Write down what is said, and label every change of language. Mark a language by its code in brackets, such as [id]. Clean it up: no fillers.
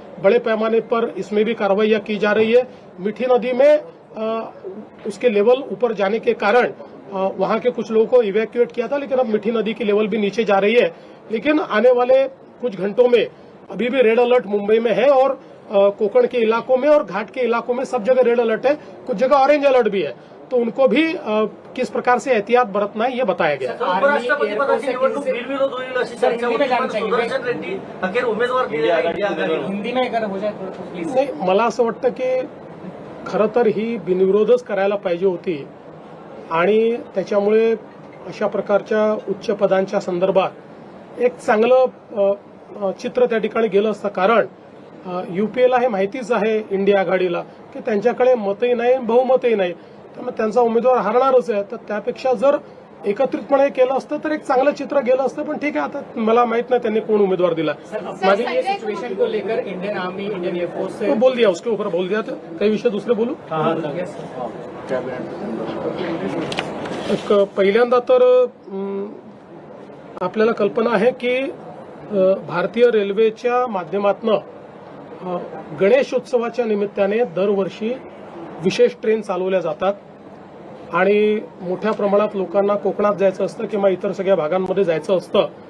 [hi] बड़े पैमाने पर इसमें भी कार्रवाइयां की जा रही है. मीठी नदी में उसके लेवल ऊपर जाने के कारण वहां के कुछ लोगों को इवैक्यूएट किया था, लेकिन अब मीठी नदी की लेवल भी नीचे जा रही है. लेकिन आने वाले कुछ घंटों में अभी भी रेड अलर्ट मुंबई में है, और कोकण के इलाकों में और घाट के इलाकों में सब जगह रेड अलर्ट है. कुछ जगह ऑरेंज अलर्ट भी है, तो उनको भी किस प्रकार से एहतियात बरतना है ये बताया गया है. [mr] उपराष्ट्रपती पदाची निवडणूक बिनविरोध होईल अशी चर्चा होती, पण सुदर्शन रेड्डी अखेर उमेदवार केले आहे इंडिया आघाडीने. [hi] हिंदी में अगर हो जाए तो प्लीज. [mr] नाही, मला असं वाटतं की खरं तर ही बिनविरोधच करायला पाहिजे होती, आणि त्याच्यामुळे अशा प्रकारच्या उच्च पदांच्या संदर्भात एक चांगलं चित्र त्या ठिकाणी गेलं असतं. कारण युपीएला हे माहितीच आहे इंडिया आघाडीला की त्यांच्याकडे मतही नाही, बहुमतही नाही, त्यामुळे त्यांचा उमेदवार हारणारच आहे. तर त्यापेक्षा जर एकत्रितपणे केलं असतं तर एक चांगलं चित्र गेलं असतं. पण ठीक आहे, आता मला माहित नाही त्यांनी कोण उमेदवार दिला. [hi] माझी ये सिचुएशन को लेकर इंडियन आर्मी, इंडियन एयरफोर्स से तो बोल दिया, उसके ऊपर बोल दिया. [mr] तर काही विषय दुसरे बोलू. एक पहिल्यांदा तर आपल्याला कल्पना आहे की भारतीय रेल्वेच्या माध्यमातून गणेशोत्सवाच्या निमित्ताने दरवर्षी विशेष ट्रेन चालवल्या जातात आणि मोठ्या प्रमाणात लोकांना कोकणात जायचं असतं किंवा इतर सगळ्या भागांमध्ये जायचं असतं.